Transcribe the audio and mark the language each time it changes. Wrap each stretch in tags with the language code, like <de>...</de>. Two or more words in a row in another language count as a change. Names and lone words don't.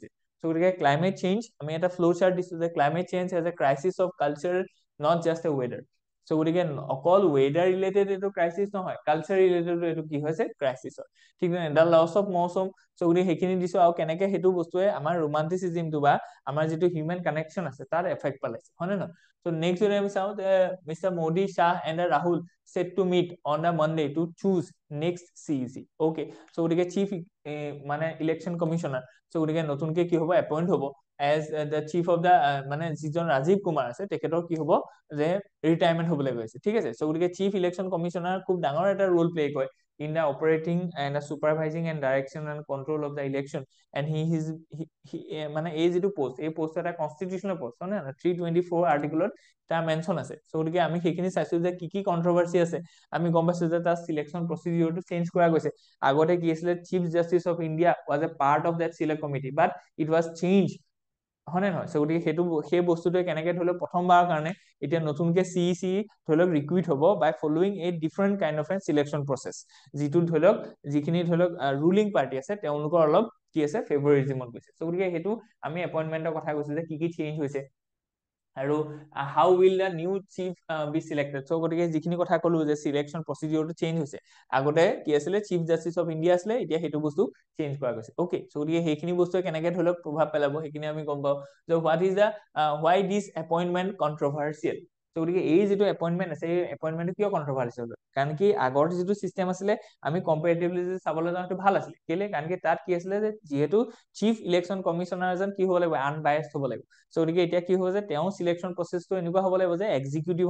<as>চ' গতিকে</as> <en>climate change</en> <as>আমি এটা</as> <en>flow chart</en> <as>দিছো যে</as> <en>climate change as a crisis of culture not just a weather</en> <as>চ' গতিকে অকল ৱেডাৰ ৰিলেটেড এইটো ক্ৰাইচিছ নহয় কালচাৰ ৰিলেটেড এইটো কি হৈছে ক্ৰাইচিছ হয় ঠিক আছে</as> <en>the loss of mausam</en> <as>চ' গতিকে সেইখিনি দিছো আৰু কেনেকে সেইটো বস্তুৱে আমাৰ ৰোমান্টিচিজমটো বা আমাৰ যিটো</as> <en>human connection</en> <as>আছে তাত এফেক্ট পেলাইছে হয় নে নহয় চ' নেক্সট যদি আমি চাওঁ</as> <en>Mister Modi Shah and Rahul set to meet on a Monday to choose next CEC. Okay.</en> <as>So গতিকে চিফ মানে</as> <en>election commissioner</en> <as>চ' গতিকে নতুনকে কি হ'ব এপইণ্ট হ'ব</as> <en>as the chief of the</en> <as>মানে যিজন ৰাজীৱ কুমাৰ আছে তেখেতৰ কি হ'ব যে ৰিটায়াৰমেণ্ট হ'বলৈ গৈছে ঠিক আছে চ' গতিকে</as> <en>chief election commissioner</en> <as>খুব ডাঙৰ এটা</as> <en>role play</en> <as>কৰে</as> <en>in the operating and the supervising and direction and control of the election and</en> <as>মানে এই যিটো পোষ্ট এই পোষ্ট এটা</as> <en>constitutional post</en> <as>হয় নে 324 আৰ্টিকলত তাৰ মেনশ্যন আছে চ' গতিকে আমি সেইখিনি চাইছো যে কি কি কন্ট্ৰভাৰ্চি আছে আমি গম পাইছো যে তাৰ</as> <en>selection procedureটো</en> <as>চেঞ্জ কৰা গৈছে আগতে কি আছিলে</as> <en>Chief Justice of India was a part of that select committee but it was change</en> <as>হয় নে নহয় চ' গতিকে সেইটো সেই বস্তুটোৱে কেনেকে ধৰি লওক প্ৰথমবাৰৰ কাৰণে এতিয়া নতুনকে CEC ধৰি লওক ৰিক্ৰুইট হ'ব</as> <en>by following a different kind of a selection process</en> <as>যিটো ধৰি লওক যিখিনি ধৰি লওক</as> <en>ruling party</en> <as>আছে তেওঁলোকৰ অলপ কি আছে ফেভৰিজিমত গৈছে চ' গতিকে সেইটো আমি এপইণ্টমেণ্টৰ কথা কৈছো যে কি চেঞ্জ হৈছে আৰু</as> <en>how will the new chief be selected</en> <as>চ' গতিকে যিখিনি কথা কলো যে</as> <en>selection procedureটো</en> <as>চেঞ্জ হৈছে আগতে কি আছিলে</as> <en>Chief Justice of India</en> <as>আছিলে এতিয়া সেইটো বস্তু চেঞ্জ কৰা গৈছে অকে চ' গতিকে সেইখিনি বস্তুৱে কেনেকে ধৰি লওক প্ৰভাৱ পেলাব সেইখিনি আমি গম পাওঁ যে</as> <en>what is the why this appointment controversial</en> <as>চ' গতিকে এই যিটো এপইণ্টমেণ্ট আছে এই এপইণ্টমেণ্টটো কিয় কণ্ট্ৰভাৰ্চিয়েল হয় কাৰণ কি আগৰ যিটো চিষ্টেম আছিলে আমি কম্পেৰেটিভলি যদি চাবলৈ যাওঁ সেইটো ভাল আছিলে কেলে কাৰণ কি তাত কি আছিলে যে যিহেতু</as> <en>chief election commissioner</en> <as>এজন কি হ'ব লাগিব আনবায়াসড হ'ব লাগিব চ' গতিকে এতিয়া কি হ'ব যে তেওঁ</as> <en>selection processটো</en> <as>এনেকুৱা হ'ব লাগিব যে এক্সিকিউটিভৰ</as>